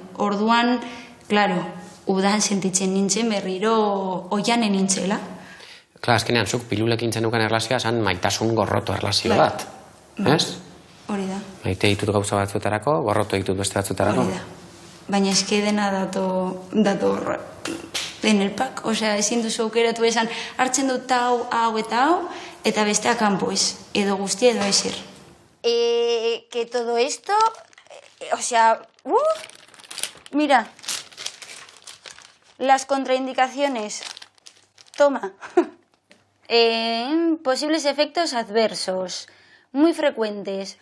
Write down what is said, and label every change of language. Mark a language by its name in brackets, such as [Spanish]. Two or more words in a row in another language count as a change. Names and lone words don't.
[Basque] Orduan, klaro, udan sentitzen nintzen berriro Oianen nintzela. Klar, azkenean, zuk pilulekin zenukan erlazioa zan maitasun gorroto erlazio bat. Ez? Hori da. Maite ditut gauza batzuetarako, gorroto ditut beste batzuetarako. Hori da. Baina eske dena dato [Spanish] en el pack. [Basque] Osea, ezin duzu aukeratu esan, hartzen dut hau eta hau, eta besteak kanpo ez. Edo guzti edo ezer. [Spanish] Que todo esto, o sea, mira, Las contraindicaciones. Toma. Posibles efectos adversos. Muy frecuentes.